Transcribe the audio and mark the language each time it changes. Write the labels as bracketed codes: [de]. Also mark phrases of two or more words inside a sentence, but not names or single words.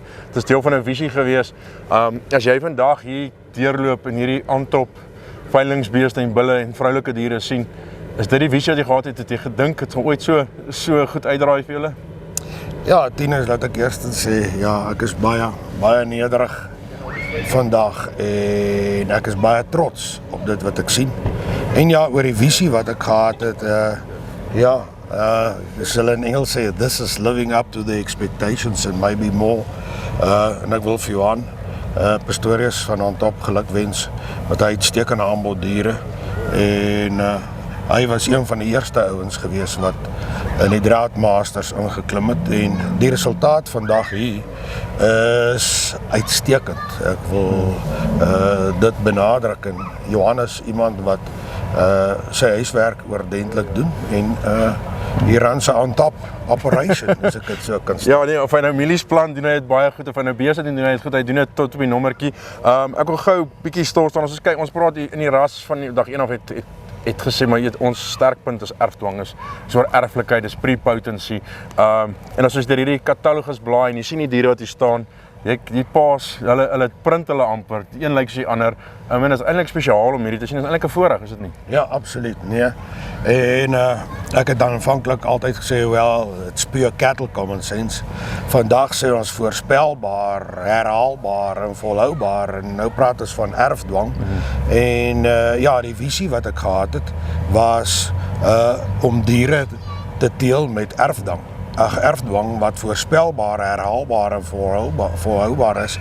[af] Dit is deel van 'n visie gewees. As jy vandag hier deurloop en hierdie aantop veilingsbeeste en bulle en vroulike diere sien, is dit die visie wat jy gehad het jy gedink het gaan ooit so goed uitdraai vir julle? Ja, Tinus, laat ek eers sê, ja, ek is baie nederig vandag en ek is baie trots op dit wat ek sien. En ja, oor die visie wat ek gehad het, hulle in Engels sê, [en] this is living up to the expectations and maybe more. [af] En ek wil vir Johan Pastorius van Antop geluk wens met hy uitstekende aanbod diere. En hy was een van die eerste ouens gewees wat in die Droughtmasters ingeklim het en die resultaat vandag hier is uitstekend. Ek wil dit benadruk en Johan is iemand wat sy huiswerk oordentlik doen en hier aan sy [en] on-top operation, [af] as ek dit so kan sê. Ja, nee, of hy nou mielies plant, doen hy dit baie goed, of hy nou beeste doen hy dit goed, hy doen dit tot op die nommertjie. Ek wil gou 'n bietjie stil staan, ons kyk, ons praat hier in die ras van die dag 1 af het gesê, maar ons sterkpunt is erfdwang, is oor erflikheid, is prepotency. En as ons deur hierdie katalogus blaai en jy sien die diere wat hier staan, die paas, hulle print hulle amper, die een lyk soos die ander. En dit is eintlik spesiaal om hierdie te sien, dit is eintlik 'n voorreg, is dit nie? Ja, absoluut, nee. En ek het dan aanvanklik altyd gesê, [en] well, it's pure cattle common sense. [af] Vandag sê ons voorspelbaar, herhaalbaar en volhoubaar en nou praat ons van erfdwang. En ja, die visie wat ek gehad het, was om diere te teel met erfdwang wat voorspelbaar, herhaalbaar en volhoubaar is.